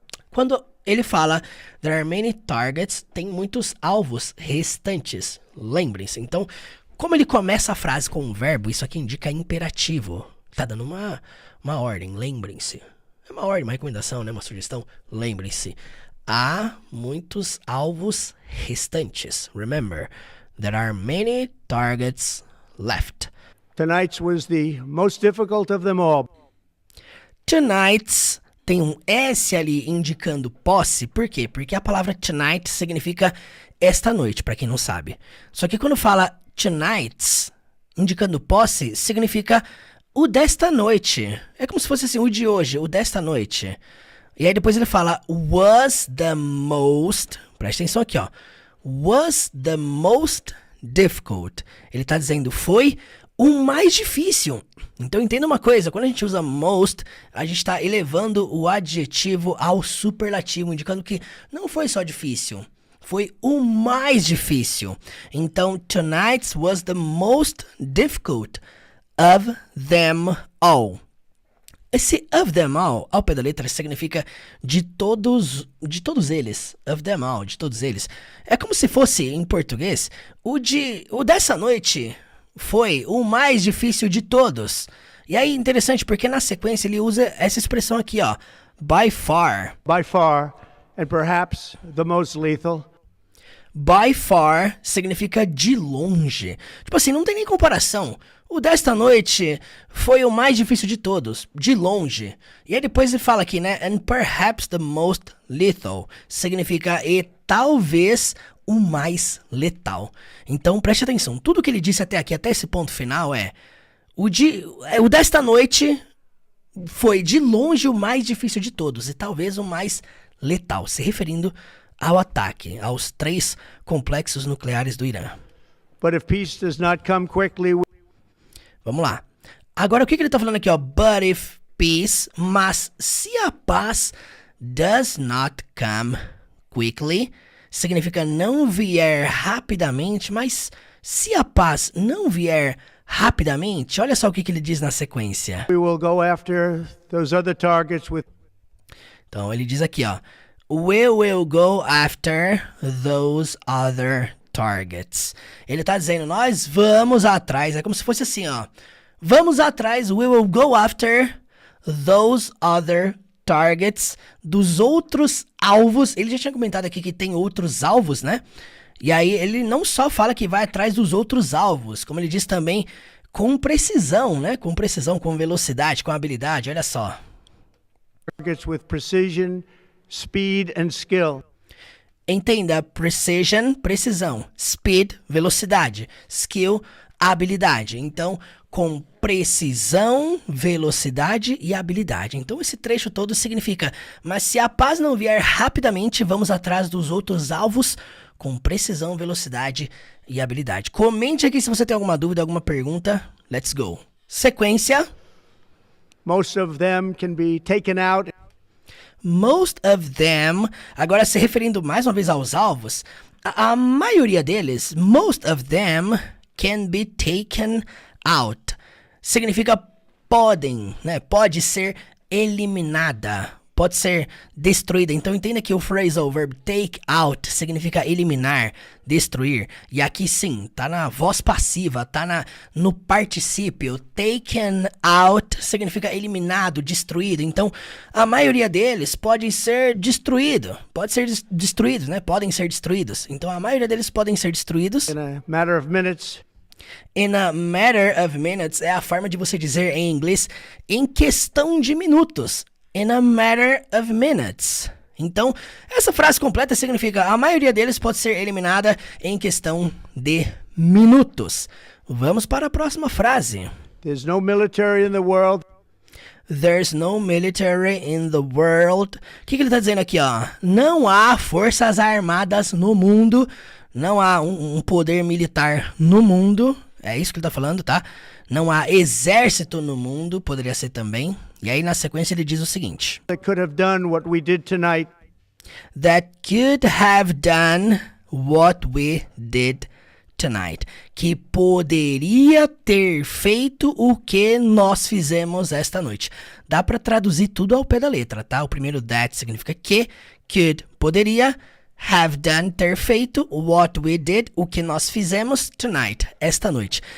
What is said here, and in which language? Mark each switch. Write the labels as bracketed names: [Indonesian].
[Portuguese] Quando ele fala, [English] there are many targets, [Portuguese] tem muitos alvos restantes. Lembrem-se. Então, como ele começa a frase com um verbo, isso aqui indica imperativo. Tá dando uma ordem, lembrem-se. É uma ordem, uma recomendação, né? Uma sugestão. Lembrem-se. Há muitos alvos restantes. [English] Remember, there are many targets left. Tonight's was the most difficult of them all. [Portuguese] Tonight's tem um S ali indicando posse. Por quê? Porque a palavra tonight significa esta noite, para quem não sabe. Só que quando fala tonight's, indicando posse, significa o desta noite. É como se fosse assim, o de hoje, o desta noite. E aí depois ele fala [English] was the most, [Portuguese] presta atenção aqui, ó. [English] Was the most difficult. [Portuguese] Ele tá dizendo foi o mais difícil. Então entenda uma coisa, quando a gente usa most, a gente está elevando o adjetivo ao superlativo, indicando que não foi só difícil, foi o mais difícil. Então, [English] tonight's was the most difficult of them all. [Portuguese] Esse [English] of them all, [Portuguese] ao pé da letra, significa de todos eles. [English] Of them all, [Portuguese] de todos eles. É como se fosse, em português, o dessa noite foi o mais difícil de todos. E aí, interessante, porque na sequência ele usa essa expressão aqui, ó. [English] By far. By far, and perhaps the most lethal. By far [Portuguese] significa de longe. Tipo assim, não tem nem comparação. O desta noite foi o mais difícil de todos, de longe. E aí depois ele fala aqui, né? [English] And perhaps the most lethal. [Portuguese] Significa e talvez o mais letal. Então preste atenção. Tudo que ele disse até aqui, até esse ponto final o desta noite foi de longe o mais difícil de todos. E talvez o mais letal. Se referindo ao ataque, aos 3 complexos nucleares do Irã. [English] But if peace does not come quickly, [Portuguese] vamos lá. Agora o que ele está falando aqui, ó? [English] But if peace, [Portuguese] mas se a paz [English] does not come quickly, [Portuguese] significa não vier rapidamente, mas se a paz não vier rapidamente, olha só o que ele diz na sequência. [English] We will go after those other targets with [Portuguese] Então ele diz aqui, ó. [English] We will go after those other targets. [Portuguese] Ele tá dizendo, nós vamos atrás, é como se fosse assim, ó. Vamos atrás, [English] we will go after those other targets, [Portuguese] dos outros alvos. Ele já tinha comentado aqui que tem outros alvos, né? E aí ele não só fala que vai atrás dos outros alvos, como ele diz também com precisão, né? Com precisão, com velocidade, com habilidade, olha só. [English] targets with precision, speed and skill. [Portuguese] Entenda, precision, precisão, speed, velocidade, skill, habilidade. Então, com precisão, velocidade e habilidade. Então, esse trecho todo significa, mas se a paz não vier rapidamente, vamos atrás dos outros alvos com precisão, velocidade e habilidade. Comente aqui se você tem alguma dúvida, alguma pergunta. [English] Let's go. Sequência. Most of them can be taken out Most of them, [Portuguese] agora se referindo mais uma vez aos alvos, a maioria deles, [English] most of them can be taken out. [Portuguese] Significa podem, né? Pode ser eliminada, pode ser destruída. Então entenda que o phrasal verb take out significa eliminar, destruir. E aqui sim, tá na voz passiva, tá no particípio. Taken out significa eliminado, destruído. Então a maioria deles podem ser destruídos, né? Podem ser destruídos. Então a maioria deles podem ser destruídos. [English] in a matter of minutes. In a matter of minutes [Portuguese] é a forma de você dizer em inglês em questão de minutos. [English] In a matter of minutes. [Portuguese] Então, essa frase completa significa a maioria deles pode ser eliminada em questão de minutos. Vamos para a próxima frase. [English] There's no military in the world There's no military in the world. [Portuguese] O que ele está dizendo aqui, ó? Não há forças armadas no mundo. Não há um poder militar no mundo. É isso que ele está falando, tá? Não há exército no mundo. Poderia ser também. E aí, na sequência, ele diz o seguinte. [English] that could have done what we did tonight. That could have done what we did tonight. [Portuguese] Que poderia ter feito o que nós fizemos esta noite. Dá para traduzir tudo ao pé da letra, tá? O primeiro that significa que, could, poderia, have done, ter feito, [English] what we did, [Portuguese] o que nós fizemos tonight, esta noite.